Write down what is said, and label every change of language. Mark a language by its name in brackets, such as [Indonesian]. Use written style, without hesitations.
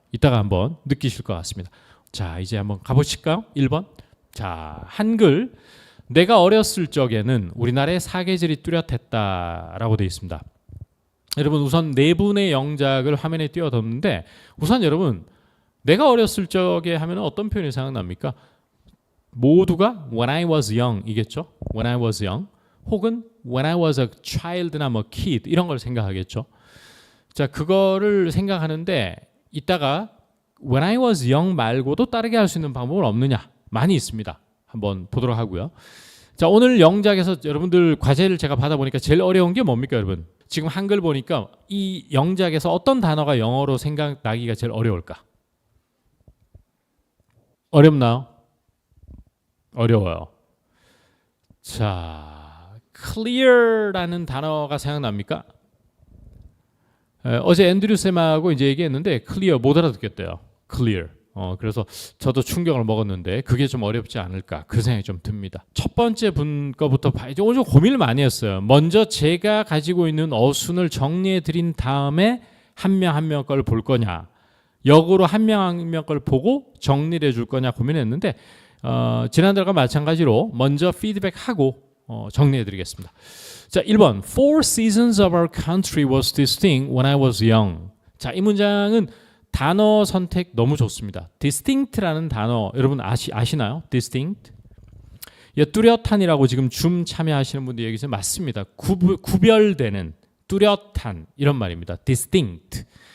[Korean] 이따가 한번 느끼실 것 같습니다. 자, 이제 한번 가보실까요? 1번. 자, 한글. 내가 어렸을 적에는 우리나라의 사계절이 뚜렷했다라고 되어 있습니다. 여러분 우선 4분의 영작을 화면에 띄워뒀는데 우선 여러분 내가 어렸을 적에 하면 어떤 표현이 생각납니까? 모두가 [English] when I was young [Korean] 이겠죠? when I was young 혹은 [English] when I was a child [Korean] 나 뭐 kid 이런 걸 생각하겠죠. 자, 그거를 생각하는데 이따가 when I was young 말고도 다르게 할 수 있는 방법은 없느냐? 많이 있습니다. 한번 보도록 하고요. 자, 오늘 영작에서 여러분들 과제를 제가 받아보니까 제일 어려운 게 뭡니까 여러분? 지금 한글 보니까 이 영작에서 어떤 단어가 영어로 생각나기가 제일 어려울까? 어렵나요? 어려워요. 자, clear라는 단어가 생각납니까? 어제 앤드류 쌤하고 이제 얘기했는데 clear 못 알아듣겠대요. [English] clear. [Korean] 그래서 저도 충격을 먹었는데 그게 좀 어렵지 않을까 그 생각이 좀 듭니다. 첫 번째 분 거부터 봐야죠. 오늘 좀 고민을 많이 했어요. 먼저 제가 가지고 있는 어순을 정리해 드린 다음에 한 명 한 명 걸 볼 거냐 역으로 한 명 한 명 걸 보고 정리를 해줄 거냐 고민했는데 지난달과 마찬가지로 먼저 피드백하고 정리해 드리겠습니다. [English] 자, 1번 Four seasons of our country was distinct when I was young. [Korean] 자, 이 문장은 단어 선택 너무 좋습니다. distinct라는 단어 여러분 아시나요? [English] distinct. [Korean] 예, 뚜렷한이라고 지금 줌 참여하시는 분들 얘기해서 맞습니다. 구별되는 뚜렷한 이런 말입니다. [English] distinct.